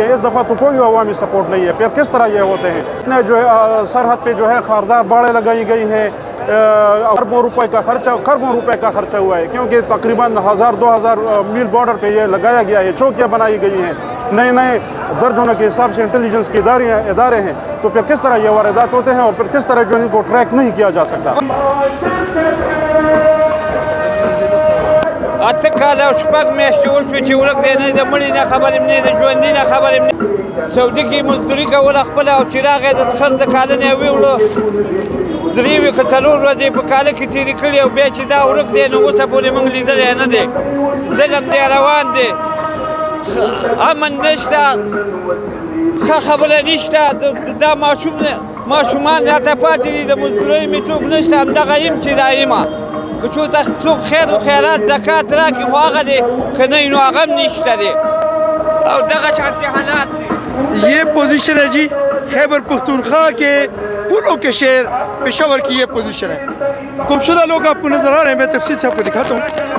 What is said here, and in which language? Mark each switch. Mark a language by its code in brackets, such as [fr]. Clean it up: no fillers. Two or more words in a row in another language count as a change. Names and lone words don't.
[ur] اس دفعہ تو کوئی عوامی سپورٹ نہیں ہے، پھر کس طرح یہ ہوتے ہیں؟ اتنے جو ہے سرحد پہ جو ہے خاردار باڑیں لگائی گئی ہیں، اربوں روپے کا خرچہ ہوا ہے، کیونکہ تقریباً 1000-2000 میل بارڈر پہ یہ لگایا گیا ہے، چوکیاں بنائی گئی ہیں، نئے درجنوں کے حساب سے انٹیلیجنس کے ادارے ہیں، تو پھر کس طرح یہ واردات ہوتے ہیں اور پھر کس طرح جو ان کو ٹریک نہیں کیا جا سکتا؟ [ps] اته کاله او شپږ میاشتې وشوې چې ورک دی، نه د مړي نه خبر یم، نه د ژوندي نه خبر یم. سعودي کې مزدوري کوله خپله، او چې راغی د څخر د کالنې ویوړو 3 که 4 ورځې په کاله کې تېرې کړي، او بیا چې دا ورک دی نو اوسه پورې موږ لیدلی نه دی. ظلم دی روان دی، امن نشته، ښه خبره نشته. دا ماشومان راته پاتې دي، د مزدورۍ مې څوک نشته، همدغه یم چې دا یمه. کہ چوتا څوک خیر و خیرات زکات راکړي خو هغه دی، که نه نو هغه هم نشته دی، اور دغه شانتي حالات دی. [ur] یہ پوزیشن ہے جی خیبر پختونخوا کے پوروں کے شہر پشاور کی یہ پوزیشن ہے. گمشدہ لوگ آپ کو نظر آ رہے ہیں، میں تفصیل سے آپ کو دکھاتا ہوں.